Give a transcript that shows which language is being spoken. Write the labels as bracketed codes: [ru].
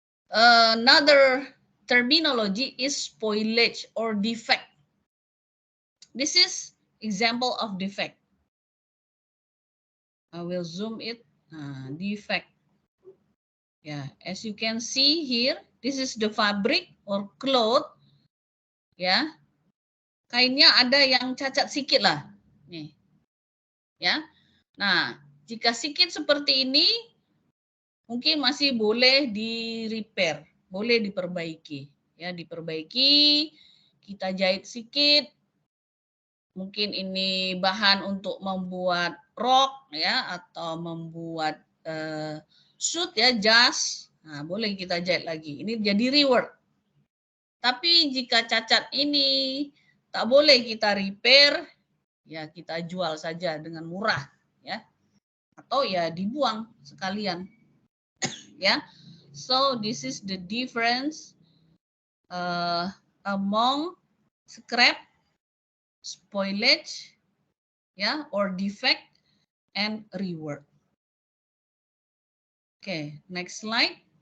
[en] Another terminology is spoilage or defect. This is example of defect. I will zoom it. Defect. Yeah, as you can see here, this is the fabric or cloth. [id] Ya, kainnya ada yang cacat sedikit lah. Nih. Ya. Nah, jika sedikit seperti ini, mungkin masih boleh di-repair, boleh diperbaiki. Ya, diperbaiki, kita jahit sedikit. Mungkin ini bahan untuk membuat rok ya, atau membuat suit ya, jas. Nah, boleh kita jahit lagi. Ini jadi rework. Tapi jika cacat ini tak boleh kita repair, ya kita jual saja dengan murah ya. Atau ya dibuang sekalian. Ya. [en] So this is the difference among scrap, spoilage ya, or defect and rework. Okay, next slide.